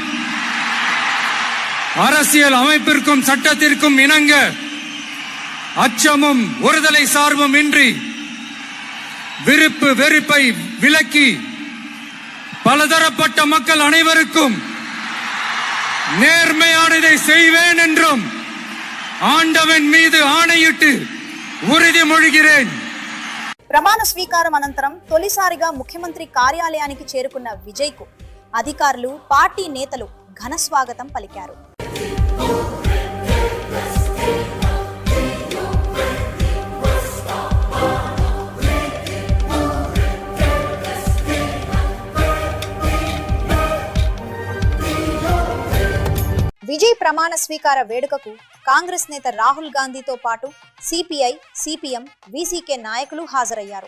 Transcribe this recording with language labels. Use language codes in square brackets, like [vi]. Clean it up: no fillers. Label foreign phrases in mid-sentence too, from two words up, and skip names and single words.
[ta] அரசியல் அமைப்பிற்கும் சட்டத்திற்கும் இணங்க அச்சமும் ஒருதலை சார்பும் இன்றி விருப்பு வெறுப்பை விலக்கி பலதரப்பட்ட மக்கள் அனைவருக்கும் நேர்மையானதை செய்வேன் என்றும் ஆண்டவன் மீது ஆணையிட்டு உறுதிமொழிகிறேன். [te] ప్రమాణ స్వీకారం అనంతరం తొలిసారిగా ముఖ్యమంత్రి కార్యాలయానికి చేరుకున్న విజయ్ కు అధికారులు, పార్టీ నేతలు ఘన స్వాగతం పలికారు. విజయ్ ప్రమాణ స్వీకార వేడుకకు కాంగ్రెస్ నేత రాహుల్ గాంధీతో పాటు సిపిఐ, సిపిఎం, విసికే నాయకులు హాజరయ్యారు.